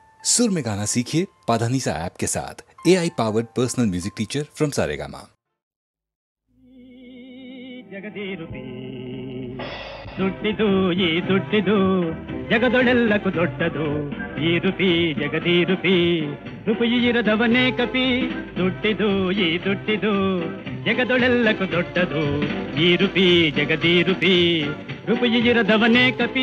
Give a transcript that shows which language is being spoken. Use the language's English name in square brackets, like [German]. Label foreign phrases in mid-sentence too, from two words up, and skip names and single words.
[Hindi] सुर में गाना सीखिए पाधानीसा ऐप के साथ। [English] AI powered personal music teacher from [Hindi] सारेगामा। [Kannada] ದುಡ್ಡಿದು ಈ ದುಡ್ಡಿದು ಜಗದೊಳೆಲ್ಲಕ್ಕೂ ದೊಡ್ಡದು ಈ ರೂಪಿ ಜಗದೀ ರೂಪಿ ರೂಪಾಯಿ ಇರದವನೇ ಕಪಿ ದುಡ್ಡಿದು ಈ ದುಡ್ಡಿದು ಜಗದೊಳೆಲ್ಲಕ್ಕೂ ದೊಡ್ಡದು ಈ ರೂಪಿ ಜಗದೀ ರೂಪಿ ರೂಪಾಯಿ ಇರದವನೇ ಕಪಿ